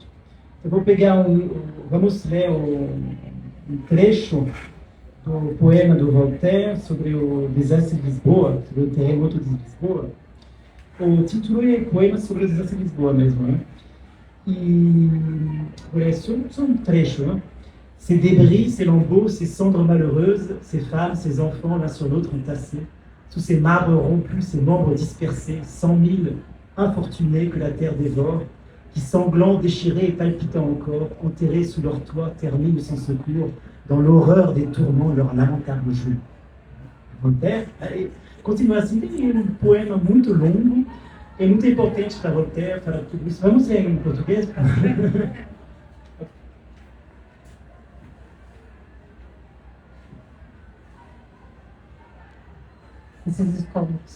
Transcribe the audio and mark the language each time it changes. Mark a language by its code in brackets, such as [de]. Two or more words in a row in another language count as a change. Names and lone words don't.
[pt] Eu vou pegar vamos ler um trecho do poema do Voltaire sobre o desastre de Lisboa, sobre o terremoto de Lisboa. O título é Poema sobre o desastre de Lisboa mesmo, né? E é só um trecho, né? [fr] Ces débris, ces lambeaux, ces cendres malheureuses, ces femmes, ces enfants l'un sur l'autre entassés, sous ces marbres rompus, ces membres dispersés, 100 000 infortunés que la terre dévore, qui sanglants, déchirés et palpitants encore, enterrés sous leur toit, terminent sans secours, dans l'horreur des tourments, leur lamentable jour. [pt] Voltaire continua assim, tem um poema muito longo, é muito importante para Voltaire falar tudo isso. Vamos ler em português? Esses escombros.